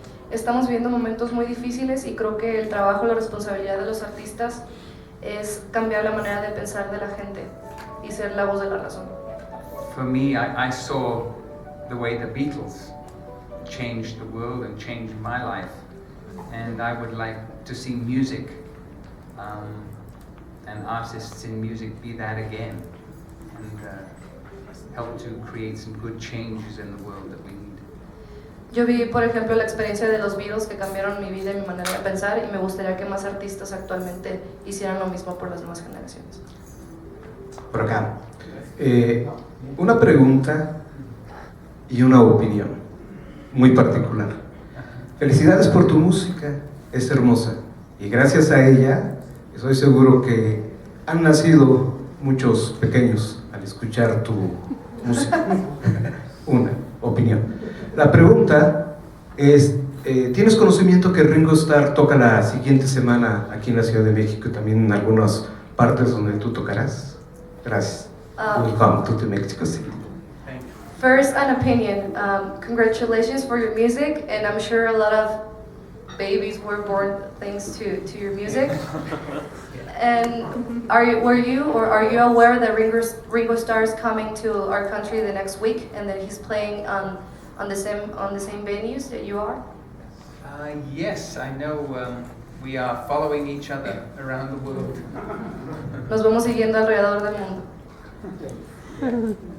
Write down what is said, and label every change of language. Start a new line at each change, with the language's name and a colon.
Spanish: Estamos viviendo momentos muy difíciles y creo que el trabajo, la responsabilidad de los artistas es cambiar la manera de pensar de la gente y ser la voz de la razón.
English: For me, I saw the way the Beatles changed the world and changed my life, and I would like to see music and artists in music be that again, and help to create some good changes in the world that we need.
Spanish: Yo vi, por ejemplo, la experiencia de los Beatles que cambiaron mi vida y mi manera de pensar, y me gustaría que más artistas actualmente hicieran lo mismo por las nuevas generaciones. Por acá. Una pregunta y una opinión muy particular. Felicidades por tu música, es hermosa, y gracias a ella estoy seguro que han nacido muchos pequeños al escuchar tu música. Una opinión. La pregunta es, ¿tienes conocimiento que Ringo Starr toca la siguiente semana aquí en la Ciudad de México y también en algunas partes donde tú tocarás? Gracias.
English: Welcome to the Mexico City. First, an opinion. Congratulations for your music, and I'm sure a lot of babies were born thanks to your music. And are you aware that Ringo Starr is coming to our country the next week, and that he's playing on the same venues that you are? Yes, I know. We are following each other around the world.
Spanish: Nos vamos siguiendo alrededor del mundo.